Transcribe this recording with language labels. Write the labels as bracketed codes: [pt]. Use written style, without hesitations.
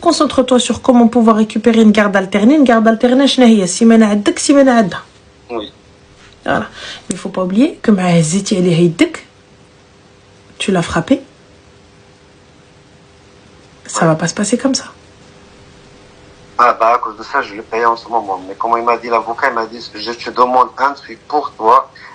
[fr] Concentre-toi sur comment pouvoir récupérer une garde alternée. Une garde alternée, [ar] شنو هي؟ سيمانة عندك سيمانة عندها. [fr] Oui. Voilà. Il faut pas oublier que [ar] مع هزيتي عليه يدك, [fr] tu l'as frappé. Ça va pas se passer comme ça. Ah bah à cause de ça, je le paye en ce moment. Mais comment il m'a dit l'avocat, il m'a dit, je te demande un truc pour toi.